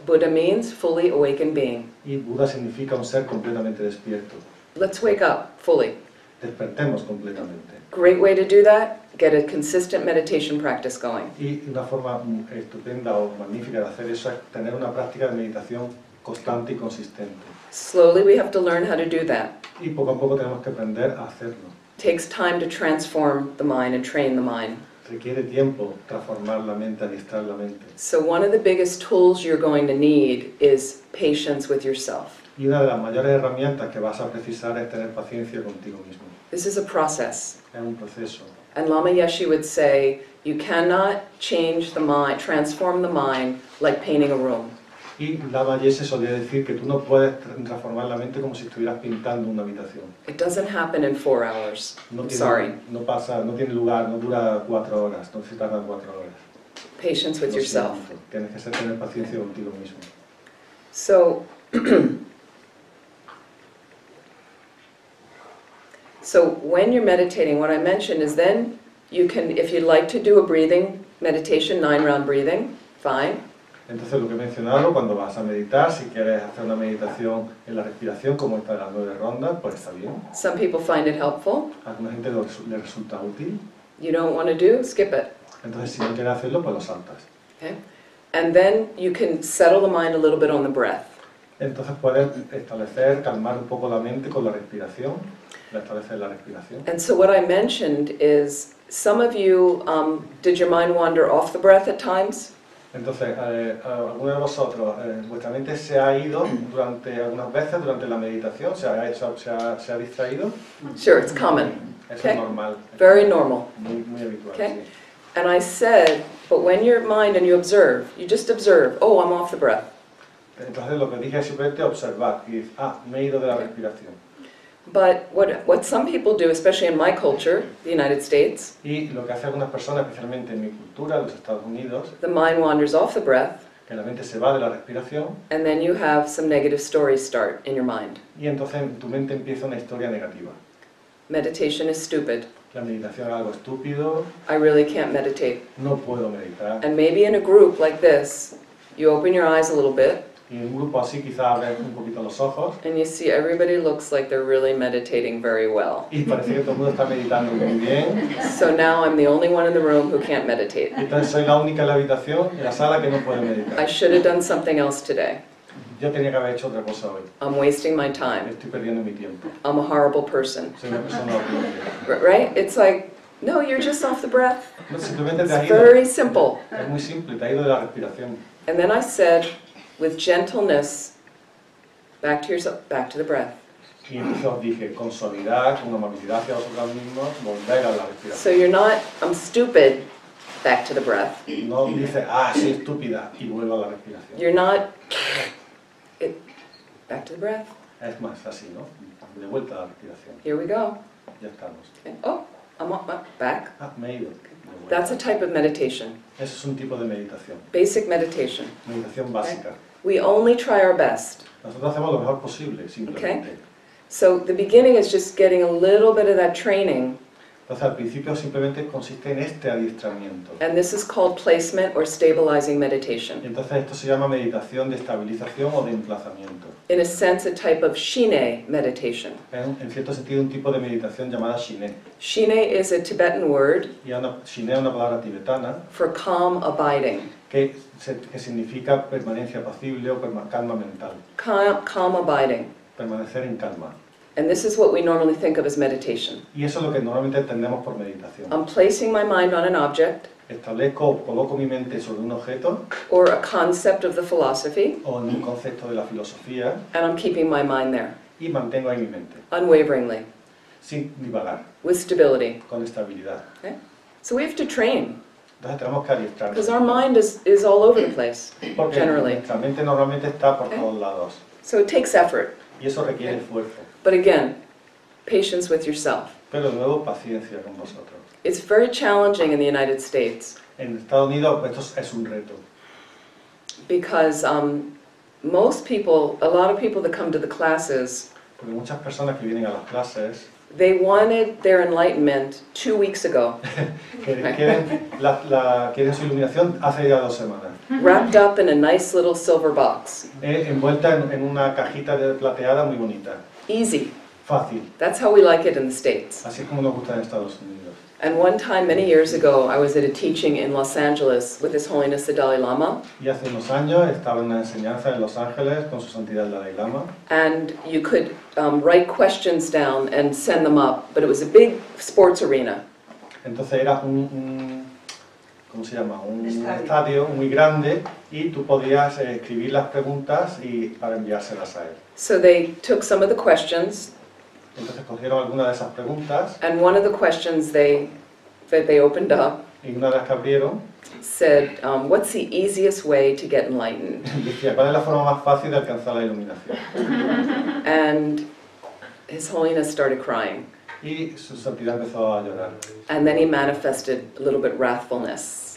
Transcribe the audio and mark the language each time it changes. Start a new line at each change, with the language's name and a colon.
English: Buddha means fully awakened being.
Spanish: Y Buda significa un ser completamente despierto.
English: Let's wake up fully.
Spanish: Despertemos completamente.
English: Great way to do that, get a consistent meditation practice going.
Spanish: Y una forma estupenda o magnífica de hacer eso es tener una práctica de meditación constante y consistente.
English: Slowly we have to learn how to do that.
Spanish: Y poco a poco tenemos que aprender a hacerlo.
English: It takes time to transform the mind and train the mind.
Spanish: Requiere tiempo transformar la mente, adiestrar la mente.
English: So one of the biggest tools you're going to need is patience with yourself.
Spanish: Y una de las mayores herramientas que vas a precisar es tener paciencia contigo mismo.
English: This is a process.
Spanish: Es un proceso.
English: And Lama Yeshe would say, you cannot change the mind, transform the mind like painting a room.
Spanish: Y Lama Yeshe solía decir que tú no puedes transformar la mente como si estuvieras pintando una habitación.
English: It doesn't happen in 4 hours.
Spanish: No
English: I'm
Spanish: tiene,
English: sorry.
Spanish: no pasa, no tiene lugar, no dura 4 horas, no se tarda 4 horas.
English: Patience with
Spanish: Lo
English: yourself.
Spanish: siento, tienes que tener paciencia contigo mismo.
English: So, so when you're meditating, what I mentioned is then you can, if you'd like to do a breathing meditation, 9-round breathing, fine.
Spanish: Entonces lo que he mencionado, cuando vas a meditar, si quieres hacer una meditación en la respiración como esta de las 9 rondas, pues está bien.
English: Some people find it helpful.
Spanish: A alguna gente le resulta útil.
English: You don't want to do, skip it.
Spanish: Entonces si no quieres hacerlo, pues lo saltas.
English: Okay? And then you can settle the mind a little bit on the breath.
Spanish: Entonces puedes establecer, calmar un poco la mente con la respiración, establecer la respiración.
English: And so what I mentioned is, some of you, did your mind wander off the breath at times?
Spanish: Entonces, alguno de vosotros, vuestra mente se ha ido algunas veces durante la meditación, se ha distraído.
English: Sure, it's common.
Spanish: Eso
English: Okay.
Spanish: es normal.
English: Very normal.
Spanish: Muy habitual.
English: Okay.
Spanish: Sí.
English: And I said, but when your mind and you observe, you just observe, oh, I'm off the breath.
Spanish: Entonces lo que dije es simplemente observar y decir, me he ido de la respiración.
English: But what some people do, especially in my culture, the United States,
Spanish: Y lo que hace algunas personas, especialmente en mi cultura, en los Estados Unidos,
English: the mind wanders off the breath,
Spanish: que la mente se va de la respiración
English: and then you have some negative stories start in your mind.
Spanish: y entonces en tu mente empieza una historia negativa.
English: Meditation is stupid.
Spanish: La meditación es algo estúpido,
English: I really can't meditate.
Spanish: no puedo meditar.
English: And maybe in a group like this, you open your eyes a little bit,
Spanish: Y en un grupo así quizás abres un poquito los ojos
English: and you see everybody looks like they're really meditating very well.
Spanish: y parece que todo el mundo está meditando muy bien.
English: So now I'm the only one in the room who can't meditate.
Spanish: Entonces soy la única en la habitación, en la sala, que no puede
English: I
Spanish: meditar.
English: should have done something else today.
Spanish: Yo tenía que haber hecho otra cosa hoy.
English: I'm wasting my time.
Spanish: Estoy perdiendo mi tiempo.
English: I'm a horrible person.
Spanish: Soy una persona horrible.
English: Right? It's like, no, you're just off the breath.
Spanish: No, simplemente te
English: It's
Spanish: has ido.
English: very simple.
Spanish: Es muy simple, te has ido de la respiración.
English: And then I said, with gentleness, back to yourself, back to the breath.
Spanish: Y entonces os dije, con suavidad, con amabilidad hacia vosotros mismos, volver a la respiración.
English: So you're not, I'm stupid, back to the breath.
Spanish: No dices, soy estúpida, y vuelvo a la respiración.
English: You're not, back to the breath.
Spanish: Es más así, ¿no? De vuelta a la respiración.
English: Here we go.
Spanish: Ya estamos.
English: Okay. Oh, I'm back.
Spanish: Me he ido. De vuelta.
English: That's a type of meditation.
Spanish: Eso es un tipo de meditación.
English: Basic meditation.
Spanish: Meditación básica.
English: We only try our best.
Spanish: Nosotros hacemos lo mejor posible, simplemente.
English: So the beginning is just getting a little bit of that training.
Spanish: Entonces, al principio simplemente consiste en este adiestramiento.
English: And this is called placement or stabilizing
Spanish: Y
English: meditation.
Spanish: entonces esto se llama meditación de estabilización o de emplazamiento.
English: In a sense, a type of shine meditation.
Spanish: Es en cierto sentido un tipo de meditación llamada shine.
English: Shine is a Tibetan word
Spanish: Y shine es una palabra tibetana
English: for calm abiding.
Spanish: que significa permanencia apacible o calma mental.
English: Calm abiding.
Spanish: Permanecer en calma.
English: And this is what we normally think of as meditation.
Spanish: Y eso es lo que normalmente entendemos por meditación.
English: I'm placing my mind on an object
Spanish: Coloco mi mente sobre un objeto
English: or a concept of the philosophy,
Spanish: o en un concepto de la filosofía
English: and I'm keeping my mind there,
Spanish: y mantengo ahí mi mente,
English: unwaveringly,
Spanish: sin divagar,
English: with stability.
Spanish: con estabilidad.
English: Okay? So we have to train,
Spanish: Entonces tenemos que adiestrarnos.
English: because our mind is all over the place,
Spanish: Porque
English: generally.
Spanish: nuestra mente normalmente está por
English: Okay.
Spanish: todos lados.
English: So it takes effort.
Spanish: Y eso requiere esfuerzo.
English: But again, patience with yourself.
Spanish: Pero de nuevo, paciencia con vosotros.
English: It's very challenging in the United States
Spanish: En Estados Unidos esto es un reto.
English: because most people, a lot of people that come to the classes,
Spanish: Porque muchas personas que vienen a las clases
English: they wanted their enlightenment 2 weeks ago,
Spanish: quieren su iluminación hace ya 2 semanas.
English: wrapped up in a nice little silver box.
Spanish: Envuelta en una cajita plateada muy bonita.
English: Easy.
Spanish: fácil.
English: That's how we like it in the States.
Spanish: Así es como nos gusta en Estados Unidos.
English: And one time, many years ago, I was at a teaching in Los Angeles with His Holiness the Dalai Lama.
Spanish: Y hace unos años estaba en una enseñanza en Los Ángeles con su santidad el Dalai Lama.
English: And you could write questions down and send them up, but it was a big sports arena.
Spanish: Entonces era ¿cómo se llama? Un estadio muy grande y tú podías escribir las preguntas y para enviárselas a él.
English: So they took some of the questions,
Spanish: Entonces cogieron algunas de esas preguntas
English: and one of the questions that they opened up
Spanish: y una de las que abrieron
English: said, what's the easiest way to get enlightened?
Spanish: decía, ¿cuál es la forma más fácil de alcanzar la iluminación?
English: And His Holiness started crying.
Spanish: Y su santidad empezó a llorar.
English: And then he manifested a little bit wrathfulness.